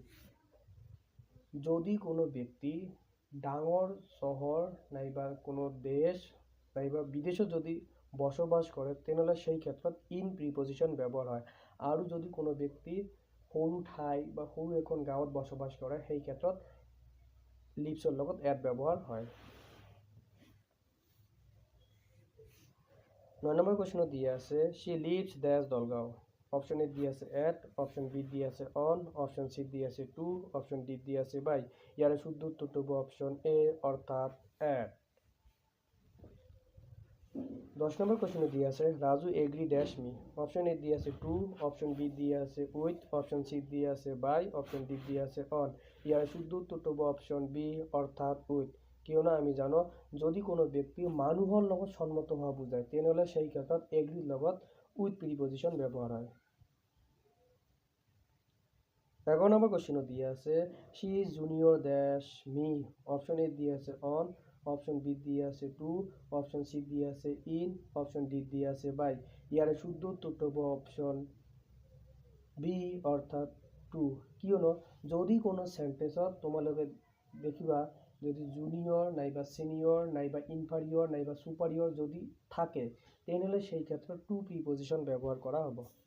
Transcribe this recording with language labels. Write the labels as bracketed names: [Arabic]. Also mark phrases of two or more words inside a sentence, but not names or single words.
[Assamese] যদি কোনো ব্যক্তি ডাঙৰ চহৰ নাইবা কোনো দেশ নাইবা বিদেশত যদি বসবাস কৰে তেনেহ'লে সেই ক্ষেত্ৰত [English] in preposition [Assamese] ব্যৱহাৰ হয়। আৰু যদি কোনো ব্যক্তি সৰু ঠাই বা সৰু এখন গাঁৱত বসবাস কৰে সেই ক্ষেত্ৰত লিভছৰ লগত এট ব্যৱহাৰ হয়। 9 নম্বৰ কুৱেশ্যনত দিয়া আছে [English] she lives [Assamese] ডেছ দলগাঁও। [English] option A [Assamese] দি আছে এট, [English] option B [Assamese] দি আছে অন, [English] option C [Assamese] দি আছে টু, [English] option D [Assamese] দি আছে বাই। ইয়াৰ শুদ্ধ উত্তৰটো হ'ব [English] option A, [Assamese] অৰ্থাৎ এট। 10 নম্বৰ কুৱেশ্যনত দি আছে [English] Raju agree dash me. option A [Assamese] দি আছে টু, [English] option B [Assamese] দি আছে উইথ, [English] option C [Assamese] দি আছে বাই, [English] option D [Assamese] দি আছে অন। ইয়াৰ শুদ্ধ উত্তৰটো হ'ব [English] option B, [Assamese] অৰ্থাৎ উইথ, কিয়নো আমি জানো যদি কোনো ব্যক্তি মানুহৰ লগত সন্মত হোৱা বুজায় তেনেহ'লে সেই ক্ষেত্ৰত এগ্ৰিৰ লগত [English] with preposition [Assamese] ব্যৱহাৰ হয়। 11 নম্বৰ কুৱেশ্যনত দিয়া আছে [English] she is junior dash me. option A [Assamese] দিয়া আছে অন, [English] option B [Assamese] দিয়া আছে টু, [English] option C [Assamese] দিয়া আছে ইন, [English] option D [Assamese] দিয়া আছে বাই। ইয়াৰে শুদ্ধ উত্তৰটো হ'ব [English] option B [Assamese] অৰ্থাৎ টু। কিয়নো যদি কোনো সেন্টেন্সত তোমালোকে দেখিবা যদি জুনিয়ৰ নাইবা সিনিয়ৰ নাইবা ইনফাৰিয়ৰ নাইবা সুপাৰিয়ৰ যদি থাকে তেনেহ'লে সেই ক্ষেত্ৰত [English] to preposition [Assamese] ব্যৱহাৰ কৰা হ'ব।